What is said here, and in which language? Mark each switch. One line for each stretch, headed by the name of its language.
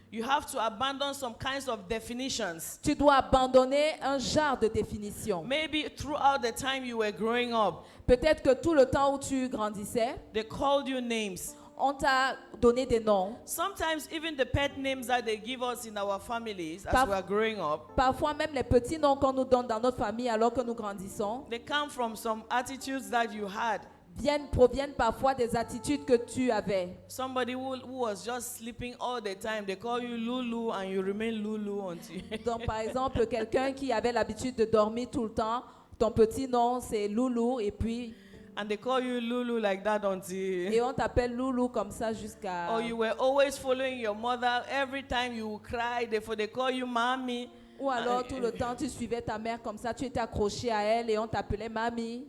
English: You have to abandon some kinds of definitions.
French: Tu dois abandonner un genre de définition.
English: Maybe throughout the time you were growing up,
French: Peut-être que tout le temps où tu grandissais,
English: they called you names.
French: on t'a donné des noms.
English: Sometimes even the pet names that they give us in our families as
French: Parf-
English: we are growing up,
French: Parfois même les petits noms qu'on nous donne dans notre famille alors que nous grandissons
English: they come from some attitudes that you had.
French: proviennent parfois des attitudes que tu avais.
English: Somebody who was just sleeping all the time, they call you Lulu and you remain Lulu until
French: Donc par exemple, quelqu'un qui avait l'habitude de dormir tout le temps, ton petit nom c'est Loulou et puis
English: and they call you Lulu like that until
French: et on t'appelle Loulou comme ça jusqu'à
English: or you were always following your mother every time you cry, therefore they call you mommy.
French: ou alors tout le temps tu suivais ta mère comme ça, tu étais accroché à elle et on t'appelait mamie.